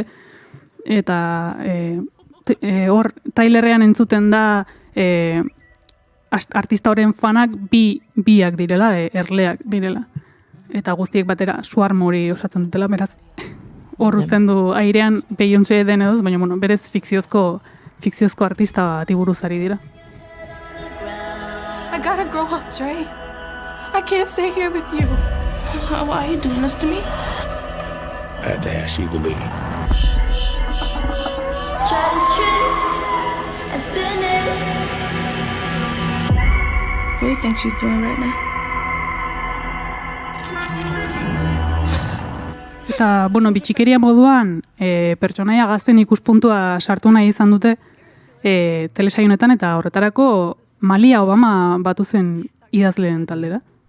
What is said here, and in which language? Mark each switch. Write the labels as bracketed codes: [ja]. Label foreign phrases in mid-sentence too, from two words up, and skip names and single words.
[eu] Eta hor trailerrean entzuten da artista horren fanak biak direla, erleak direla. Eta guztiek batera Swarm hori osatzen dutela, beraz hor uzten du airean Beyoncé den edoz, baina berez fikziozko artista bat iburuzari dira. [en] I gotta grow up, Dre. I can't stay here with you. Why are you doing this to me? I had to ask you to leave. Try to strip and spin it. What do you think she's doing right now? [eu] Eta, bitxikeria moduan, pertsonaia gazten ikuspuntua sartu nahi izan dute telesaionetan, eta horretarako Malia Obama batu zen idazleen taldera.